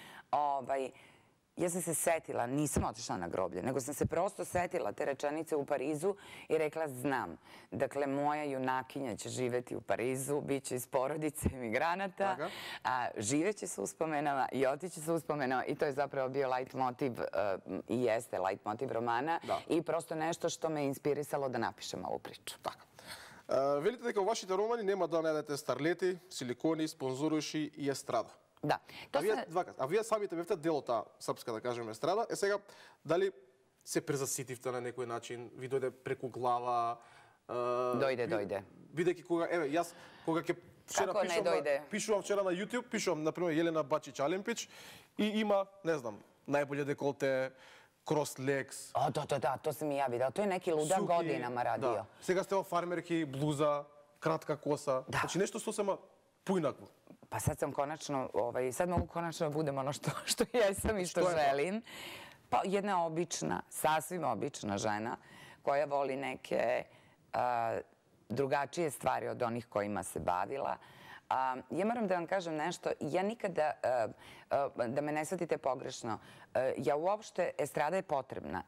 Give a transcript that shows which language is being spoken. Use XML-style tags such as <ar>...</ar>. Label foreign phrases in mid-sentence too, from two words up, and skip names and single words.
<sr>ja sam se setila, nisam otišla na groblje, nego sam se prosto setila te rečenice u Parizu i rekla, znam, dakle, moja junakinja će živeti u Parizu, bit će iz porodice emigranata, a živeće sa uspomenama i otiće sa uspomenama i to je zapravo bio lajtmotiv i jeste lajtmotiv romana i prosto nešto što me inspirisalo da napišem ovu priču.</sr> <mk>Така. Велите дека во вашите романи нема да најдете старлети, силикони, спонзоруши и естрада. Да. А вие самите бевте дел од таа српска, да кажеме, естрада. Сега, дали се презаситивте на некој начин, ви дојде преку глава? Дојде. Бидејќи кога, еве, јас кога ќе пишувам вчера на YouTube, пишувам, например, Елена Бачич Алемпич и има, не знам,</mk> <sr>најболје деколте,</sr> <en>cross legs.</en> <sr>Да, то sam i ja videla. To je neki ludak godinama radio.</sr> <mk>Сега сте во фармерки, блуза, кратка коса. Значи нешто сосема поинакво.</mk> <sr>Pa sad sam konačno, sad mogu konačno da budem ono što jesam i što želim. Pa jedna obična, sasvim obična žena koja voli neke drugačije stvari od onih kojima se bavila. Ja moram da vam kažem nešto, ja nikada, da me ne shvatite pogrešno, ja uopšte, estrada je potrebna.</sr>